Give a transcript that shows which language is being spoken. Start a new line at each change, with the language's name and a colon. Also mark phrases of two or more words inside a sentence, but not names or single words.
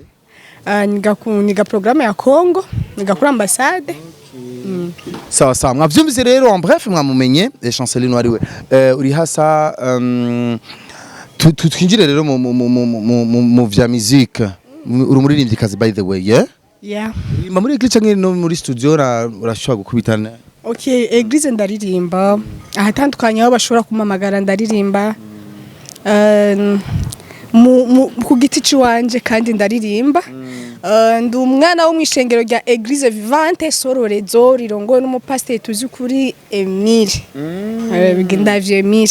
Rundi: niga programme ya Congo niga kuri ambassade sawa mwavyumvise rero
French: en bref
Rundi: mwamumenye chancelier wari we uri hasa twinjire rero mu vya musique uri muririmbyi kazi
English: by the way yeah
Rundi: muri eglise canke no muri studio urashobora gukubitana okay eglise ndaririmba ahatandukanye aho bashobora kumamagara ndaririmba ku giti ciwanje kandi ndaririmba ndi umwana wo mwishengero rya Eglise Vivante Sororezo rirongowe n'umupasiteri tuzi kuri Emile bigindavye Emile